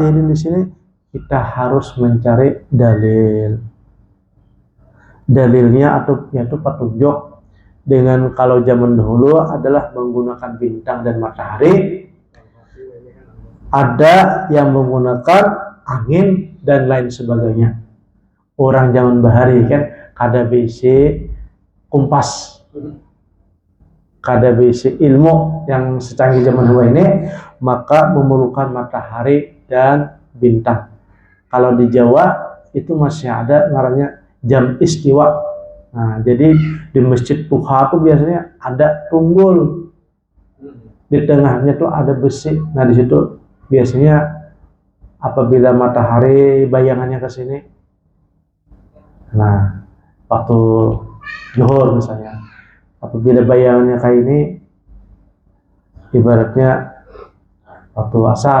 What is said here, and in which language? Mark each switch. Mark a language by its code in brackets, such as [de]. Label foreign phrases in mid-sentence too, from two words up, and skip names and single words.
[id] Jadi di sini kita harus mencari dalilnya atau yaitu petunjuk. Dengan kalau zaman dahulu adalah menggunakan bintang dan matahari, ada yang menggunakan angin dan lain sebagainya. [bjn] Orang zaman bahari kan kada bisi kompas, kada bisi ilmu yang secanggih zaman dahulu ini, maka memerlukan matahari dan bintang. [id] Kalau di Jawa itu masih ada namanya jam istiwa. Jadi di Masjid Puha itu biasanya ada tunggul. di tengahnya tuh ada besi. Nah di situ biasanya apabila matahari bayangannya ke sini, nah waktu zuhur misalnya, apabila bayangannya kayak ini, ibaratnya waktu asar.